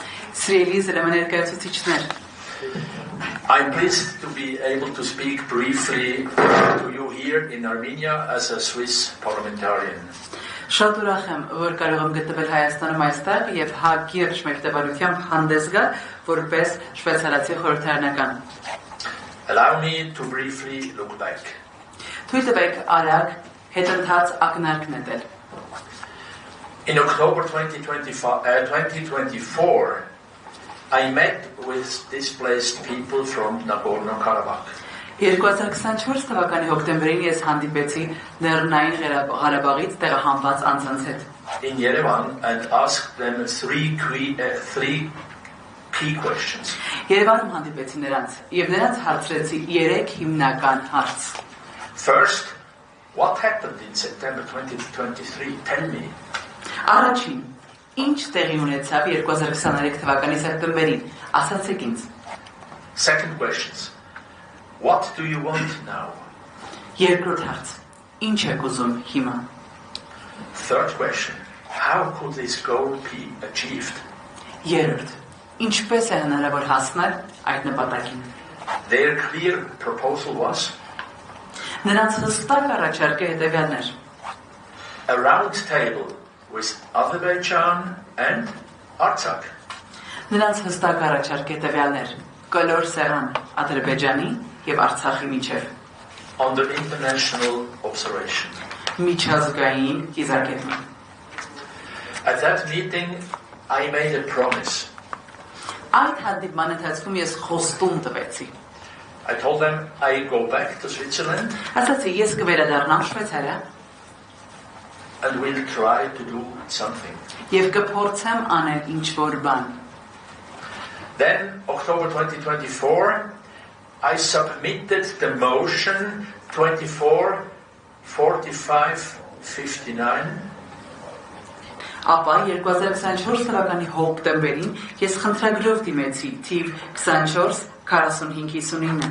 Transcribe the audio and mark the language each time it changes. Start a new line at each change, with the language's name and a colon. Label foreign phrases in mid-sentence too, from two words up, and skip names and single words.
English: I'm pleased to be able to speak briefly to you here in Armenia as a Swiss parliamentarian.
Armenian: Շատ ուրախ եմ, որ կարող եմ գտնվել Հայաստանում այստեղ եւ հակիրճ մեկտեղությամբ հանդես գալ որպես շվեյցարացի խորհրդարանական։
English: Allow me to briefly look back.
Armenian: Թույլ տվեք արագ հետընթաց ակնարկ նետել։
English: In October 2024, I met with displaced people from Nagorno-Karabakh.
Armenian: 2024 թվականի հոկտեմբերին ես հանդիպեցի Լեռնային Ղարաբաղից տեղահանված անձանց հետ։
English: In Yerevan and asked them three key questions.
Armenian: Երևանում հանդիպեցի նրանց եւ նրանց հարցրեցի 3 հիմնական հարց։
English: First, what happened in September 2023? Tell me.
Armenian: Առաջին, ինչ տեղի ունեցավ 2023 թվականի սեպտեմբերին, ասացեք ինձ։
English: Second questions. What do you want now?
Armenian: Երկրորդ հարց, ինչ եք ուզում հիմա։
English: Third question. How could this goal be achieved?
Armenian: Երրորդ, ինչպես է հնարավոր հասնել այդ նպատակին։
English: Their clear proposal was
Armenian: Նրանց հստակ առաջարկը հետևյալն էր.
English: a round table with Azerbaijan and Artsakh.
Armenian: Նրանց հստակ առաջարկը հետևյալն էր. կլոր սեղան Ադրբեջանի եւ Արցախի միջեւ։
English: Under international observation.
Armenian: Միջազգային կիզակետում։
English: At that meeting, I made a promise.
Armenian: Այդ հանդիպման ընթացքում ես խոստում տվեցի։
English: I told them I go back to Switzerland
Armenian: Ասացի ես կվերադառնամ Շվեյցարիա
English: and will try to do something.
Armenian: եւ կփորձեմ անել ինչ-որ բան։
English: Then, October 2024, I submitted the motion 244559.
Armenian: Ապա 2024 թվականի հոկտեմբերին ես խնդրագրով դիմեցի թիվ 244559